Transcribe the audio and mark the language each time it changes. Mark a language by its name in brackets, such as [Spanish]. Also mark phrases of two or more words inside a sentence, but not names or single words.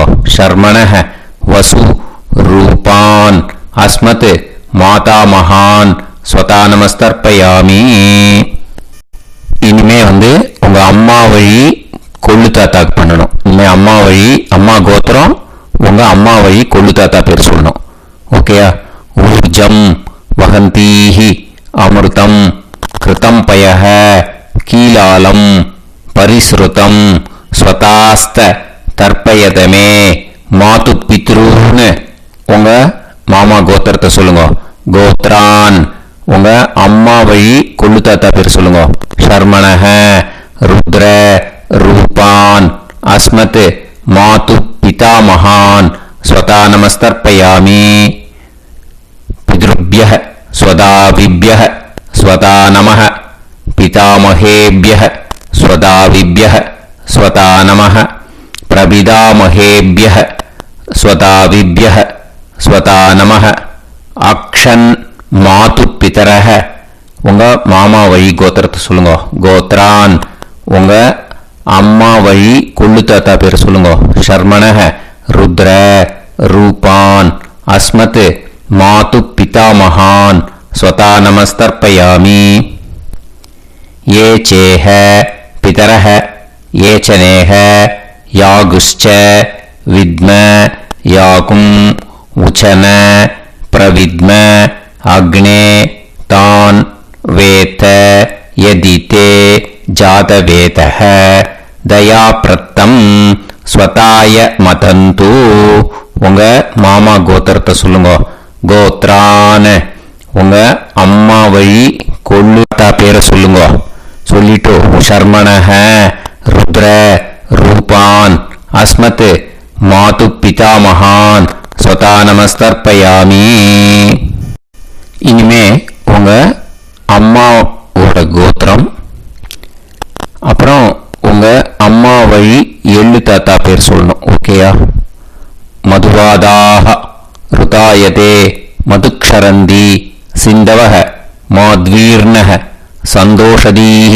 [Sanskrit] शर्मणः वसु रूपान् अस्मत् माता महान् स्वधा नमस्तर्पयामि. [Tamil] இனிமே உங்க அம்மா வழி கொள்ளு தாத்தாக்கு பண்ணணும். இனிமே அம்மா வழி அம்மா கோத்திரம் உங்க அம்மா வழி கொள்ளு தாத்தா பேர் சொல்லணும். [Sanskrit] ஓகேயா? ऊर्जं वहन्तीः अमृतं घृतं पयः कीलालं परिस्रुतं स्वधास्थ तर्पयतमे मातु पितॄन्. [Tamil] உங்க மாமா கோத்திரத்தை சொல்லுங்க. கோத்ரான் உங்க அம்மா வழி கொள்ளு தாத்தா பேர் சொல்லுங்க. [Sanskrit] शर्मणः रुद्र रूपान् अस्मत् मातु पितामहान् स्वधा नमस्तर्पयामि. पितृभ्यः स्वधाविभ्यः स्वधा नमः पितामहेभ्यः स्वधाविभ्यः स्वधा नमः प्रपितामहेभ्यः स्वधाविभ्यः स्वधा नमः. अक्षन् मातु पितरः [Tamil] உங்க மாமா வழி கோத்திரத்தை சொல்லுங்க. கோத்ரான் உங்க அம்மா வழி கொள்ளு தாத்தா பேர் சொல்லுங்க. [Sanskrit] शर्मणः रुद्र रूपान् अस्मत् मातु पितामहान् स्वधा नमस्तर्पयामि. ये चेह पितरः ये च नेह यागुश्च विद्म याकुं उचन प्रविद्म अग्ने तान् वेत यदिते जातवेतः दयाप्रत्तं स्वताय मतन्तु. [Tamil] உங்க மாமா கோத்திரத்தை சொல்லுங்க. கோத்ரான் உங்க அம்மா வழி கொள்ளுட்டா பேரை சொல்லுங்க. [Sanskrit] சொல்லிட்டு शर्मणः रुद्र रूपान् अस्मत् मातु पितामहान् स्वधा नमस्तर्पयामि. [Tamil] இனிமே உங்க அம்மாவோட கோத்திரம், அப்புறம் உங்க அம்மா வழி எள்ளு தாத்தா பேர் சொல்லணும். ஓகேயா? [Sanskrit] मधुवाताः ऋतायते मधुक्षरन्ति सिन्धवः माध्वीर्नः सन्तोषधीः.